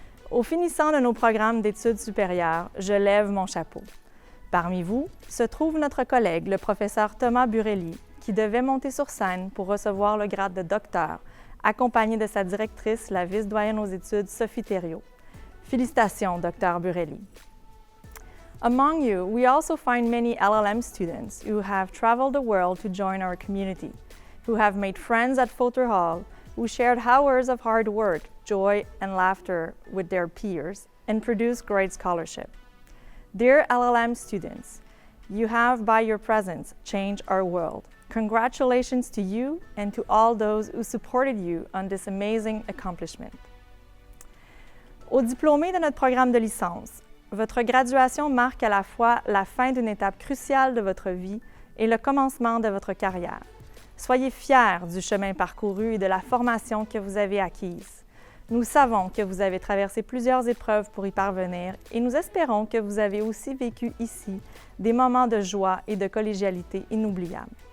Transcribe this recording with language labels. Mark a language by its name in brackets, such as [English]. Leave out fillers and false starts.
[French] Au finissant de nos programmes d'études supérieures, je lève mon chapeau. Parmi vous se trouve notre collègue, le professeur Thomas Burelli, qui devait monter sur scène pour recevoir le grade de docteur, accompagné de sa directrice, la vice-doyenne aux études, Sophie Thériault. Félicitations, Dr. Burelli. [English] Among you, we also find many LLM students who have traveled the world to join our community, who have made friends at Faughter Hall, who shared hours of hard work, joy, and laughter with their peers, and produced great scholarship. Dear LLM students, you have, by your presence, changed our world. Congratulations to you and to all those who supported you on this amazing accomplishment. [French] Aux diplômés de notre programme de licence, votre graduation marque à la fois la fin d'une étape cruciale de votre vie et le commencement de votre carrière. Soyez fiers du chemin parcouru et de la formation que vous avez acquise. Nous savons que vous avez traversé plusieurs épreuves pour y parvenir et nous espérons que vous avez aussi vécu ici des moments de joie et de collégialité inoubliables.